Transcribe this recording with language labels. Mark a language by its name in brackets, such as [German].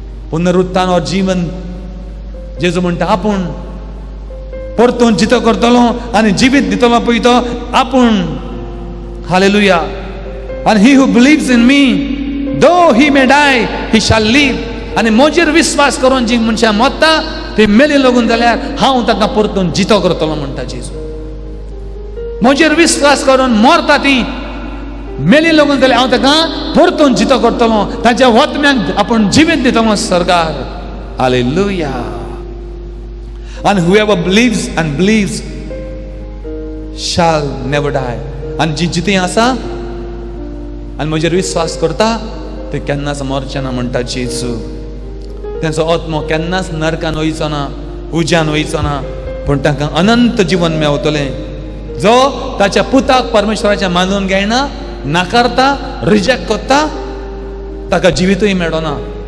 [Hindi] पुनरुत्थान और जीवन. [Goan Konkani] जेजू म्हणटा आपूण परतून जितो करतलो आनी जिवीत दितलो पळय तो आपूण. Hallelujah. [English] And he who believes in me, though he may die, he shall live. [Goan Konkani] आनी म्हजेर विश्वास करून जी मनशां मरता ती मेली लागून जाल्यार हांव ताका परतून जितो करतलो म्हणटा जेजू. म्हजेर विश्वास करून मरता ती मेली लागून जाल्यार हांव ताका परतून जितो करतलो. ताच्या आत्म्यांक आपूण जिवीत दितलो स्वर्गार. Hallelujah. [English] And whoever believes and believes shall never die. [Goan Konkani] आनी जी जिती आसा आनी म्हजेर विश्वास करता ते केन्नाच मरचे ना म्हणटा जेजू. तेंचो आत्मो केन्नाच नरकान वयचो ना, उज्यान वयचो ना, पूण ताका अनंत जीवन मेवतलें. जो ताच्या पुताक परमेश्वराच्या मानून घेयना, नाकारता, रिजेक्ट करता, ताका जिवीतूय मेळना.